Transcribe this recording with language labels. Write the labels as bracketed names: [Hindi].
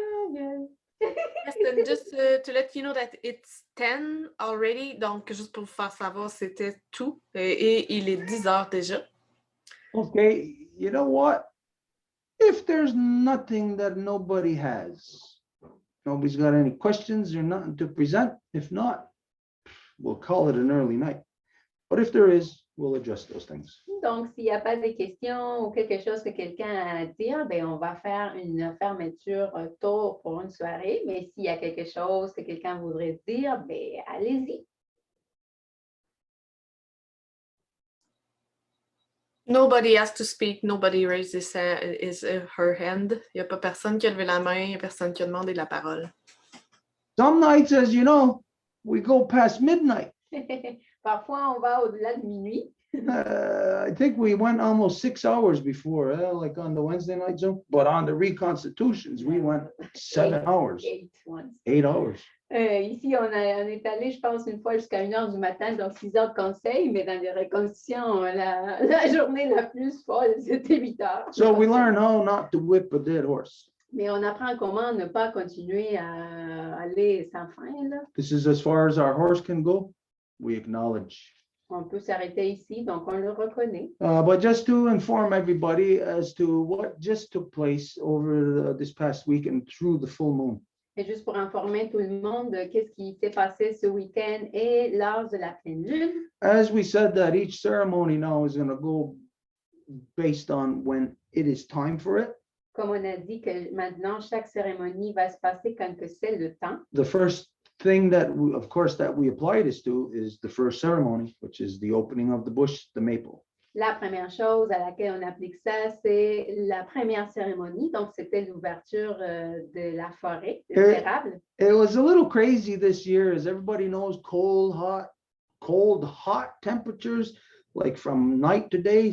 [English] Yes, just to let you know that it's 10 already. [French] Donc, juste pour vous faire savoir, c'était tout. Et il est 10 heures déjà. [English] Okay, you know what? If there's nothing that nobody has, nobody's got any questions or nothing to present, if not, we'll call it an early night. But if there is, we'll address those things. [French] Donc, s'il n'y a pas de questions ou quelque chose que quelqu'un a à dire, bien, on va faire une fermeture tôt pour une soirée. Mais s'il y a quelque chose que quelqu'un voudrait dire, bien, allez-y. [English] Nobody has to speak. Nobody raised her hand. [French] Il n'y a pas personne qui a levé la main. Il n'y a personne qui a demandé la parole. [English] Some nights, as you know, we go past midnight. [French] Parfois, on va au-delà de minuit. [English] I think we went almost 6 hours before, like on the Wednesday night Zoom, but on the reconstitutions, we went 7 hours, 8 hours. [French] Ici, on est allé, je pense, une fois jusqu'à 1 heure du matin, donc 6 heures de conseil, mais dans les reconstitutions, la journée la plus folle, c'était 8 heures. [English] So we learn how not to whip a dead horse. [French] Mais on apprend comment ne pas continuer à aller sans fin, là. [English] This is as far as our horse can go. We acknowledge. [French] On peut s'arrêter ici, donc on le reconnaît. [English] But just to inform everybody as to what just took place over this past week and through the full moon. [French] Et juste pour informer tout le monde de qu'est-ce qui s'est passé ce week-end et lors de la pleine lune. [English] As we said, that each ceremony now is going to go based on when it is time for it. [French] Comme on a dit que maintenant, chaque cérémonie va se passer quand que c'est le temps. [English] The first thing that we, of course, that we apply this to is the first ceremony, which is the opening of the bush, the maple. [French] La première chose à laquelle on applique ça, c'est la première cérémonie. Donc, c'était l'ouverture de la forêt, de l'érable. [English] It was a little crazy this year, as everybody knows, cold, hot temperatures, like from night to day.